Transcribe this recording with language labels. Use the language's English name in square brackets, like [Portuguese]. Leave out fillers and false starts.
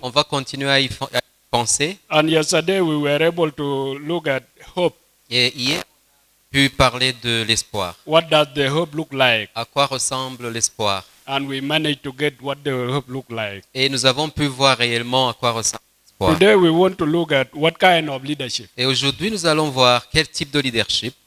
[French] on va continuer à y penser. [English] And yesterday we were able to look at hope. [French] Et hier, on a pu parler de l'espoir. [English] What does the hope look like? [French] À quoi ressemble l'espoir? [English] And we managed to get what the hope look like. [French] Et nous avons pu voir réellement à quoi ressemble l'espoir. [English] Today we want to look at what kind of leadership. [French] Et aujourd'hui, nous allons voir quel type de leadership.